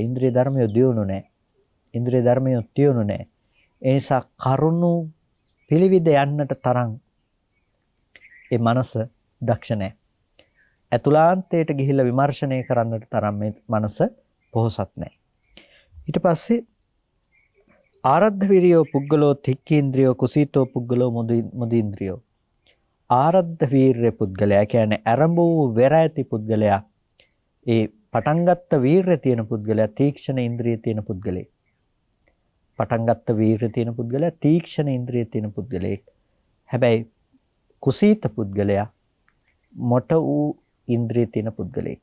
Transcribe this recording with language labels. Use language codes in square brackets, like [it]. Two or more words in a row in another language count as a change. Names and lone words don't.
[si] ඉන්ද්‍රිය ධර්මය දියුණු නැහැ. ඉන්ද්‍රිය ධර්මය තියුණු නැහැ. ඒ නිසා කරුණු පිළිවිද යන්නට තරම් ඒ මනස දක්ෂ නැහැ. අතුලාන්තයට ගිහිල්ලා විමර්ශනය කරන්නට තරම් මේ මනස පොහසත් නැහැ. ඊට පස්සේ [pi] ආරද්ධ විරියෝ පුද්ගලෝ තික්ඛේන්ද්‍රියෝ කුසීතෝ පුද්ගලෝ මුදීන්ද්‍රියෝ. [si] ආරද්ධ වීර්ය පුද්ගලයා කියන්නේ ආරම්භ වූ වෙර ඇති පුද්ගලයා. ඒ පටන් ගත්ත වීර්ය තියෙන පුද්ගලයා තීක්ෂණ ඉන්ද්‍රිය තියෙන පුද්ගලෙක්. පටන් ගත්ත වීර්ය තියෙන පුද්ගලයා තීක්ෂණ ඉන්ද්‍රිය තියෙන පුද්ගලෙක්. හැබැයි කුසීත පුද්ගලයා මොට වූ ඉන්ද්‍රිය තියෙන පුද්ගලෙක්.